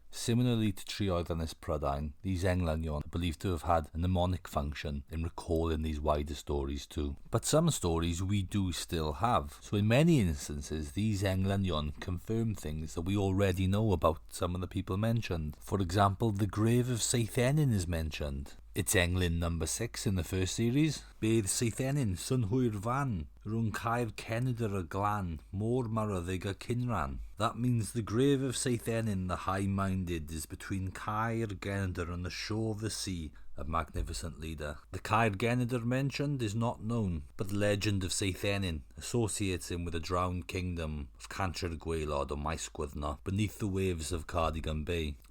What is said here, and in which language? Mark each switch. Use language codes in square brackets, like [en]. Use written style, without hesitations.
[en] Similarly to Trioedd Ynys Prydain, these Englynion are believed to have had a mnemonic function in recalling these wider stories too. But some stories we do still have. So in many instances, these Englynion confirm things that we already know about some of the people mentioned. For example, the grave of Cei is mentioned. It's Englyn number 6 in the first series. [cy] Bydd Cei son hwyr fan, rhwng caer cenedr y glan, môr maroddig y cynran. [en] That means the grave of Cei the high-minded is between Caer Genedr and the shore of the sea, a magnificent leader. The Caer Genedr mentioned is not known, but the legend of Cei associates him with the drowned kingdom of Cantre'r Gwaelod or Maesgwyddno beneath the waves of Cardigan Bay.